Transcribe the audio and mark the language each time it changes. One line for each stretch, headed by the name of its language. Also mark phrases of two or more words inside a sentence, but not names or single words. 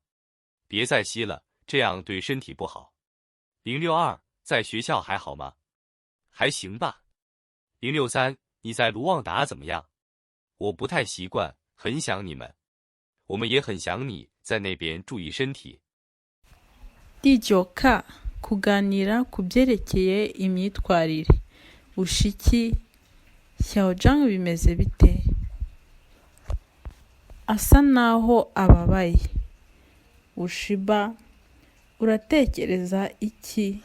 Chinese: 别再吸了，这样对身体不好。062，在学校还好吗？还行吧。063，你在卢旺达怎么样？我不太习惯，很想你们。我们也很想你，在那边注意身体。
Kinyarwanda: 第 9K kuganira ku byerekeye imyitwarire. Bushiki Xiaojang bimeze bite? Asa naho ababaye. Ushiba uratekereza iki?